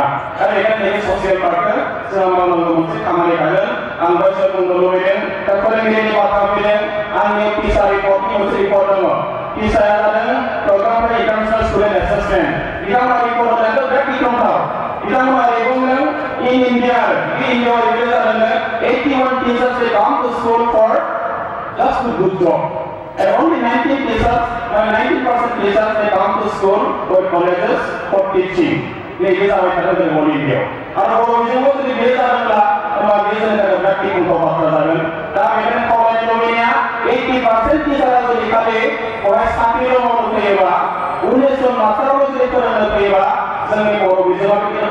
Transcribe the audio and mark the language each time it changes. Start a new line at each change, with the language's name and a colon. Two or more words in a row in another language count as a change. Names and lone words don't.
Bodo: आरो बेखायनो नैबे ससियेल पार्टखौ जोंहा मावनांगौ मोनसे खामानि थागोन आं दहायसो बुंनो लुबैदों दा फोरोंगिरिनि बाथ्रा फैदों आंनि पिसा रिपर्टनि मोनसे रिपर्ट दङ पिसाया जादों प्रग्राम फर इन्टारनेशनल स्टुडेन्ट एसेसमेन्ट बिथांमोना रिपर्ट होनायखौ बिराद गिख्रंथाव बिथांमोना बुंदों
English: in India
Bodo: रिलिज जादों
English: 81 teachers they come to school for just to good job and only 19% teachers they come to school or colleges for teaching
Bodo: नैबे जाबाय थादों जों बर' इन्डियायाव आरो बर' बिजोंखौ जुदि बे जादोंब्ला होमबा बे जोंनि थाखाय बिराद गिख्रंथाव बाथ्रा जागोन दा बेखायनो खावलायनो लुबैनाया 80% टिचारा जुदि खालि फरायसाफोरल' मावनो फैयोबा 19 जन मास्टारल' जुदि फोरोंनो फैयोबा जोंनि बर' बिजोङाव बेखौ